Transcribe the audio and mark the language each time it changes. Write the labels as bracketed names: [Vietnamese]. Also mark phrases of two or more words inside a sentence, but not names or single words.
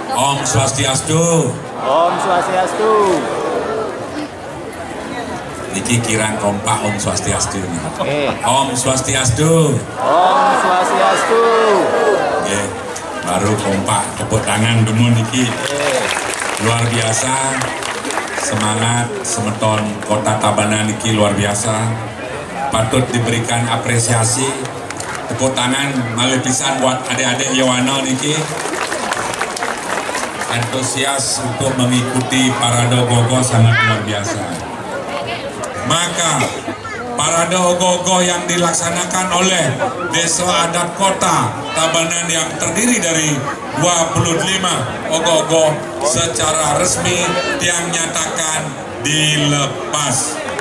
[Balinese] Om Swastiastu. Om Swastiastu. Niki kirang kompak Om Swastiastu. Om Swastiastu. Om Swastiastu. [Indonesian] Oke, baru kompak, tepuk tangan dulu niki. Luar biasa. Semangat semeton Kota Tabanan niki luar biasa. Patut diberikan apresiasi. Tepuk tangan [Balinese] malih pisan [Indonesian] buat adik-adik Yowana niki. Antusias untuk mengikuti parade ogoh-ogoh sangat luar biasa. Maka parade ogoh-ogoh yang dilaksanakan oleh Desa Adat Kota Tabanan yang terdiri dari 25 ogoh-ogoh secara resmi yang nyatakan dilepas.